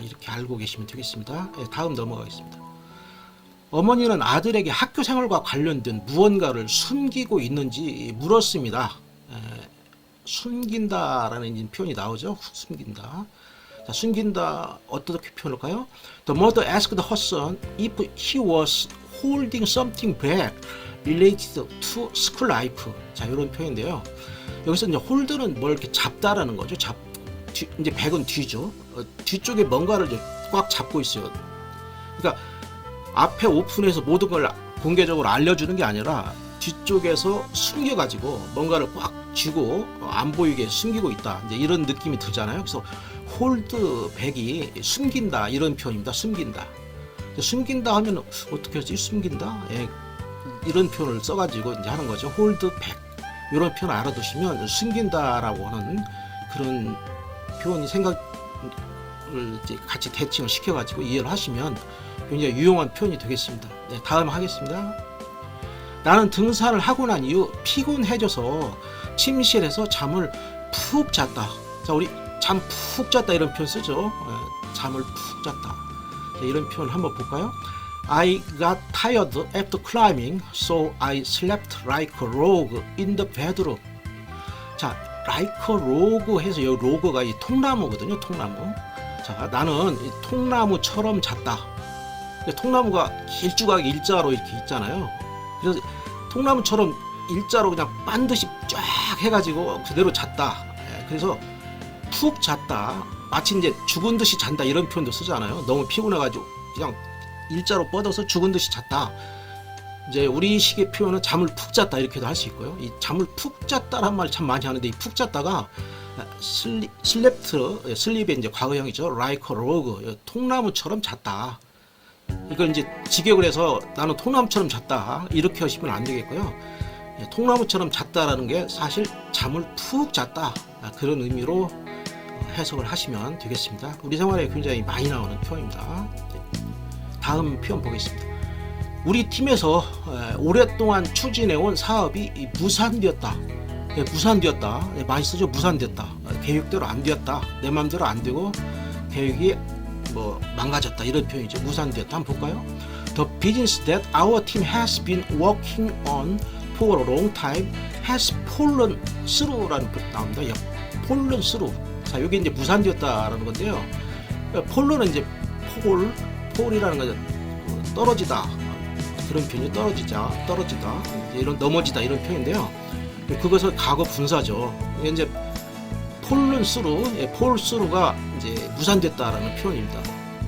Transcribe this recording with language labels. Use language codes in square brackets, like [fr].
[ko] 이렇게 알고 계시면 되겠습니다. 다음 넘어가겠습니다. 어머니는 아들에게 학교 생활과 관련된 무언가를 숨기고 있는지 물었습니다. 숨긴다라는 표현이 나오죠. 숨긴다. 자, 숨긴다 어떻게 표현할까요? [en] The mother asked her son if he was holding something back related to school life. [ko] 자, 이런 표현인데요. 여기서 이제 hold는 뭘 이렇게 잡다라는 거죠. 이제 back은 뒤죠. 뒤쪽에 뭔가를 꽉 잡고 있어요. 그러니까 앞에 오픈해서 모든 걸 공개적으로 알려주는 게 아니라 뒤쪽에서 숨겨가지고 뭔가를 꽉 쥐고 안 보이게 숨기고 있다. 이제 이런 느낌이 들잖아요. 그래서 홀드 백이 숨긴다 이런 표현입니다. 숨긴다. 숨긴다 하면 어떻게 하지? 숨긴다? 예, 이런 표현을 써가지고 이제 하는 거죠. 홀드 백 이런 표현 알아두시면 숨긴다라고 하는 그런 표현이 생각을 이제 같이 대칭을 시켜가지고 이해를 하시면 굉장히 유용한 표현이 되겠습니다. 네, 다음 하겠습니다. 나는 등산을 하고 난 이후 피곤해져서 침실에서 잠을 푹 잤다. 자, 우리 잠 푹 잤다 이런 표현 쓰죠. 잠을 푹 잤다. 자, 이런 표현 한번 볼까요? [en] I got tired after climbing, so I slept like a log in the bedroom. [ko] 자, [en] like a log [ko] 해서 이 로그가 이 통나무거든요. 통나무. 자, 나는 이 통나무처럼 잤다. 통나무가 길쭉하게 일자로 이렇게 있잖아요. 그래서 통나무처럼 일자로 그냥 반드시 쫙 해가지고 그대로 잤다. 그래서 푹 잤다. 마치 이제 죽은 듯이 잔다 이런 표현도 쓰잖아요. 너무 피곤해가지고 그냥 일자로 뻗어서 죽은 듯이 잤다. 이제 우리식의 표현은 잠을 푹 잤다 이렇게도 할 수 있고요. 이 잠을 푹 잤다란 말 참 많이 하는데 이 푹 잤다가 슬랩트, 슬립의 이제 과거형이죠. [en] like a log, [ko] 통나무처럼 잤다. 이걸 이제 직역을 해서 나는 통나무처럼 잤다 이렇게 하시면 안 되겠고요. 통나무처럼 잤다라는 게 사실 잠을 푹 잤다 그런 의미로 해석을 하시면 되겠습니다. 우리 생활에 굉장히 많이 나오는 표현입니다. 다음 표현 보겠습니다. 우리 팀에서 오랫동안 추진해온 사업이 무산되었다. 무산되었다. 많이 쓰죠. 무산되었다. 계획대로 안 되었다. 내 마음대로 안 되고 계획이 망가졌다 이런 표현이죠. 무산되었다. 한번 볼까요? [en] The business that our team has been working on for a long time has fallen through [ko] 라는 표현 나옵니다. [en] fallen through. [ko] 자, 여기 이제 무산되었다라는 건데요. fallen은 이제 폴이라는 거죠. 떨어지다. 그런 표현이 떨어지다. 이런 넘어지다 이런 표현인데요. 그것을 과거 분사죠. 이게 이제 [en] fallen through, fall through [ko] 가 이제 무산됐다라는 표현입니다.